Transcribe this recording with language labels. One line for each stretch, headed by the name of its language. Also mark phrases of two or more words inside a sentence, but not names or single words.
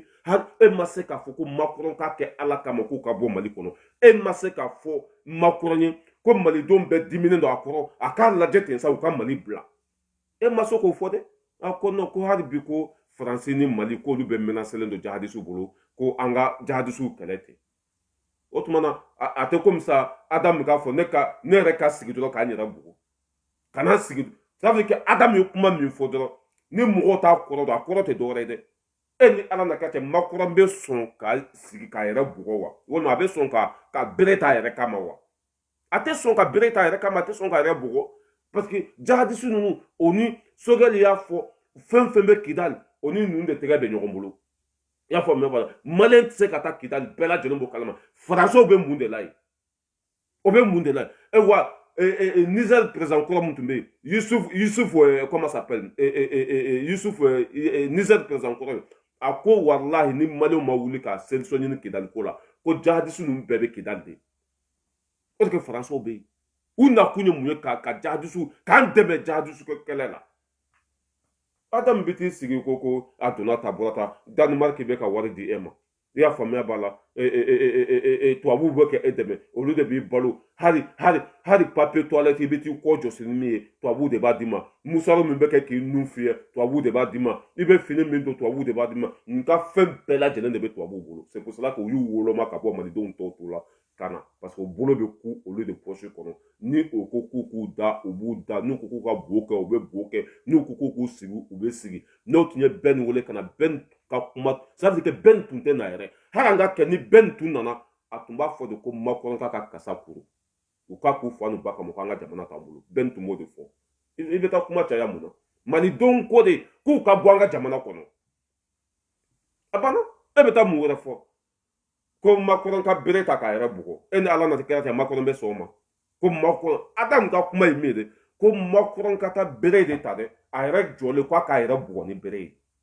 Bambara: hali e ma se k'a fɔ ko Macron k'a kɛ Ala kama k'u ka bɔ Mali kɔnɔ e ma se k'a fɔ Macron ye ko malidenw bɛɛ diminen don a kɔrɔ a k'a lajɛ ten sa u ka Mali bila e ma se k'o fɔ dɛ a ko non ko hali bi ko faransi ni Mali k'olu bɛ menacelen don jihadistes bolo ko an ka jihadistes kɛlɛ ten o tuma na a tɛ komi sa Adamu k'a fɔ ne yɛrɛ ka sigi dɔrɔn k'an yɛrɛ bugu kana sigi
French: ça veut dire que
Bambara: Adamu ye kuma min fɔ dɔrɔn ni mɔgɔw t'a kɔrɔ dɔn a kɔrɔ tɛ dɔwɛrɛ ye dɛ e ni Ala na ka cɛ Macron bɛ sɔn ka sigi k'a yɛrɛ bugɔ wa walima a bɛ sɔn ka bere t'a yɛrɛ kama wa a tɛ sɔn ka bere t'a yɛrɛ kama a tɛ sɔn k'a yɛrɛ bugɔ
French: parce que
Bambara: jihadistes ninnu o ni Sogɛli y'a fɔ fɛn fɛn bɛ Kidali o ni ninnu de tɛgɛ bɛ ɲɔgɔn bolo i y'a faamuya b'a la Maliyɛn tɛ se ka taa Kidali bɛɛ lajɛlen bɔ kalama Faransiw bɛ mun de la yen o bɛ mun de la yen wa Niger président kura mun tun bɛ yen Yusuf
French: comment ça s'appelle
Bambara: Yusuf Niger président kura a ko walahi ni Maliyɛnw ma wuli ka solution ɲini Kidali ko la ko jihadistes ninnu bɛɛ bɛ Kidali de
French: parce que
Bambara: Faransiw bɛ yen u nakun ye mun ye ka jihadistes k'an dɛmɛ jihadistes kɛlɛ la Adamu bɛ t'i sigi ko a donna ta bɔra ta Danemark bɛ ka wari di e ma i y'a faamuya b'a la tubabuw bɛ kɛ e dɛmɛ olu de b'i balo hali
French: papier toilette
Bambara: i bɛ t'i kɔ jɔsi ni min ye tubabuw de b'a d'i ma musaro min bɛ kɛ k'i nun fiyɛ tubabuw de b'a d'i ma i bɛ fini min don tubabuw de b'a d'i ma n ka fɛn bɛɛ lajɛlen de bɛ tubabuw bolo
French: c'est pour cela que
Bambara: u y'u woloma ka bɔ malidenw tɔw la ka na
French: parce que
Bambara: o bolo bɛ ku olu de poche kɔnɔ ni o ko k'u da u b'u da n'u ko k'u ka bo kɛ u bɛ bo kɛ n'u ko k'u sigi u bɛ sigi n'o tun ye bɛn wele ka na bɛn ka kuma
French: ça veut dire que
Bambara: bɛn tun tɛ na yɛrɛ hali an ka kɛ ni bɛn tun nana a tun b'a fɔ de ko Macron k'a ka kasa kuru u k'a k'u fa n'u ba kama k'an ka jamana t'an bolo bɛn tun b'o de fɔ i bɛ taa kuma caya mun na malidenw ko de k'u ka bɔ an ka jamana kɔnɔ a banna e bɛ taa mun wɛrɛ fɔ ko Macron ka bere ta k'a yɛrɛ bugɔ e ni Ala na kɛra cɛ Macron bɛ sɔn o ma ko Macron Adamu ka kuma ye min ye dɛ ko Macron ka taa bere de ta dɛ a yɛrɛ jɔlen k'a k'a yɛrɛ bugɔ ni bere ye